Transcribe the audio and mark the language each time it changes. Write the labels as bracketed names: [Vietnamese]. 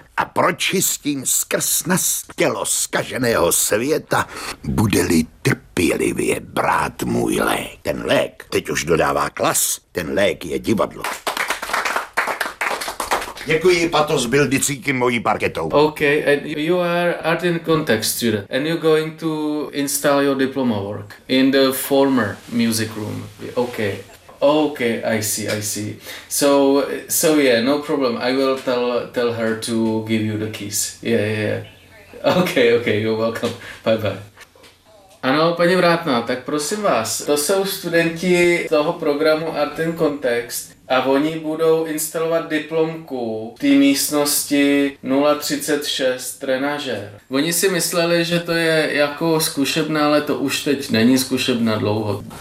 [Czech] A pročistím skrz na tělo zkaženého světa, bude-li trpělivě brát můj lék. Ten lék teď už dodává klas, ten lék je divadlo. Děkuji, Patos, byl vždycky mojí parketou. [English] OK, and you are art in context student. And you're going to install your diploma work in the former music room. OK, I see. So yeah, no problem. I will tell her to give you the keys. Yeah. OK, you're welcome. Bye. [Czech] Ano, paní Vrátná, tak prosím vás, to jsou studenti toho programu Art in Context a oni budou instalovat diplomku v té místnosti 036 trenažer. Oni si mysleli, že to je jako zkušebna, ale to už teď není zkušebna dlouho.